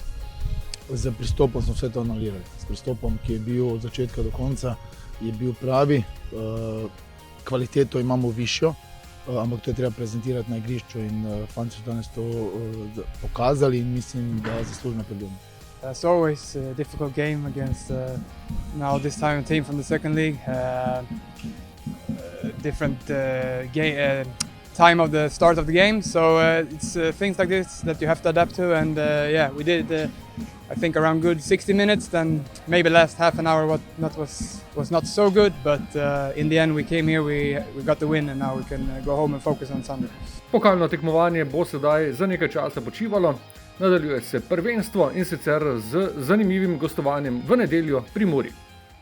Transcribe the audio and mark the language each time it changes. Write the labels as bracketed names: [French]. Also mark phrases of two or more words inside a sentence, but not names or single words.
[Slovenian] z pristopom smo vse to analizirali. S pristopom, ki je bil od začetka do konca, je bil pravi, kvaliteto imamo višjo, ampak to je treba prezentirati na igrišču in fanti so danes to pokazali in mislim, da zaslužno napredujemo. [English] It's always a difficult game against now this time a team from the second league. Different time of the start of the game. So it's things like this that you have to adapt to. And yeah, we did. I think around good 60 minutes. Then maybe last half an hour was not so good. But in the end, we came here. We got the win, and now we can go home and focus on Sunday. [Slovenian] Pokalno tekmovanje bo sedaj za nekaj časa počivalo, nadaljuje se prvenstvo in sicer z zanimivim gostovanjem v nedeljo pri Muri.